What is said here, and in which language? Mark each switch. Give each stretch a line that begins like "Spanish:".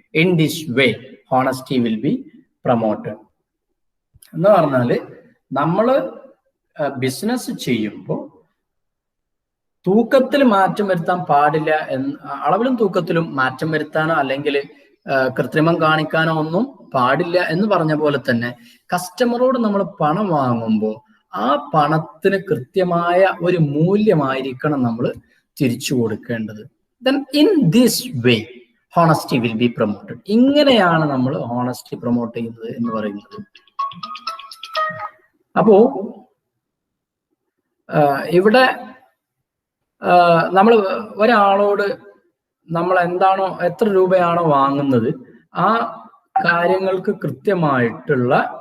English: In this way, honesty will be promoted.
Malayalam: എന്ന് പറഞ്ഞാല് നമ്മൾ ബിസിനസ് ചെയ്യുമ്പോൾ തൂക്കത്തിൽ മാറ്റം വരുത്താൻ പാടില്ല, അളവിലും തൂക്കത്തിലും മാറ്റം വരുത്താനോ അല്ലെങ്കിൽ കൃത്രിമം കാണിക്കാനോ ഒന്നും പാടില്ല എന്ന് പറഞ്ഞ പോലെ തന്നെ കസ്റ്റമറോട് നമ്മൾ പണം വാങ്ങുമ്പോൾ ആ പണത്തിന് കൃത്യമായ ഒരു മൂല്യമായിരിക്കണം നമ്മൾ തിരിച്ചു കൊടുക്കേണ്ടത്.
English: Then in this way honesty will be promoted.
Malayalam: ഇങ്ങനെയാണ് നമ്മൾ ഹോണസ്റ്റി പ്രൊമോട്ട് ചെയ്യുന്നത് എന്ന് പറയുന്നത്. അപ്പോ ഇവിടെ നമ്മൾ ഒരാളോട് നമ്മൾ എന്താണോ എത്ര രൂപയാണോ വാങ്ങുന്നത് ആ കാര്യങ്ങൾക്ക് കൃത്യമായിട്ടുള്ള